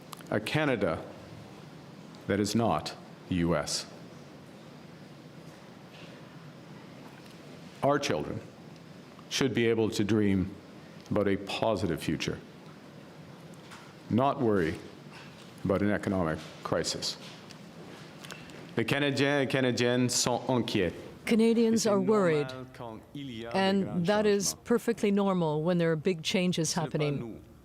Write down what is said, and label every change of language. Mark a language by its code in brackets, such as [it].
[en] A Canada that is not the U.S. Our children should be able to dream about a positive future, not worry about an economic crisis. [fr] Les Canadiens et Canadiennes sont inquiets. [en] Canadians are worried, and that is perfectly normal when there are big changes happening.